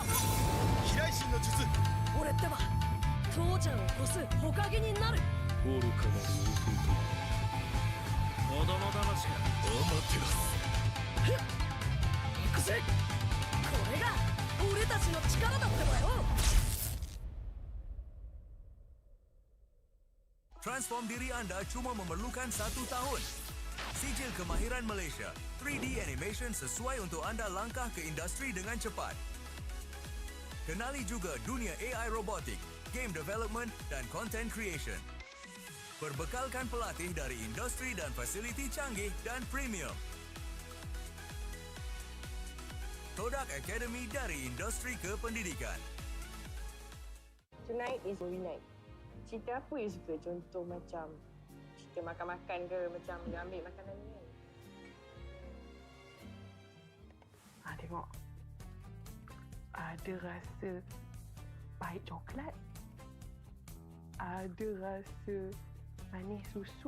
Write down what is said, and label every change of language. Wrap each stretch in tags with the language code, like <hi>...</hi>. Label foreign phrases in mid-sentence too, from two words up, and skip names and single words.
<ja>飛来神の術。俺ってば父ちゃんを越すほかげになる。愚かなる王子供騙しか。アマテラス。行くぜ。これが俺たちの力だってばよ。</ja> <ms>Transform diri anda cuma memerlukan 1 tahun. Sijil kemahiran Malaysia, 3D animation sesuai untuk anda langkah ke industri dengan cepat. Kenali juga dunia AI robotik,</ms> <en>game development</en> <ms>dan</ms> <en>content creation.</en> <ms>Berbekalkan pelatih dari industri dan fasiliti canggih dan premium. Kodak Academy dari industri ke pendidikan.</ms> <en>Tonight is movie night.</en> <ms>Cerita apa you suka? Contoh macam cerita makan-makan ke, macam dia ambil makanan ni kan? Tengok. Ada rasa pahit coklat. Ada rasa manis susu.</ms>